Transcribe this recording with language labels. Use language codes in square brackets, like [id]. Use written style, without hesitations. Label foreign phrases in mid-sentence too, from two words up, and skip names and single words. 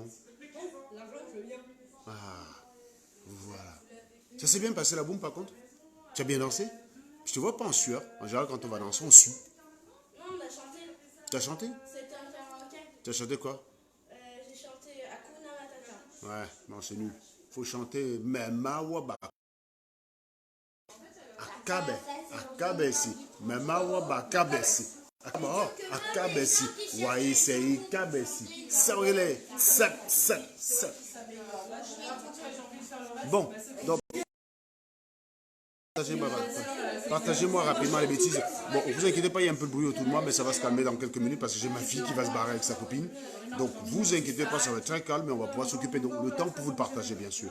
[fr] L'argent, je veux bien. Ah, voilà. Ça s'est bien passé la boum, par contre? Tu as bien dansé? Je te vois pas en sueur. En général, quand on va danser, on sue. Non, on a chanté. Tu as chanté? C'était un karaoké. Tu as chanté quoi? J'ai chanté Hakuna Matata. Ouais, non, c'est nul. Faut chanter Mema Waba. Akabesi. Mema Waba Kabesi. Akabesi. Waisei Kabesi. Saurele. Sep. Bon, donc. Partagez-moi rapidement les bêtises. Bon, vous inquiétez pas, il y a un peu de bruit autour de moi, mais ça va se calmer dans quelques minutes parce que j'ai ma fille qui va se barrer avec sa copine. Donc, vous inquiétez pas, ça va être très calme, mais on va pouvoir s'occuper. Donc, le temps pour vous le partager, bien sûr.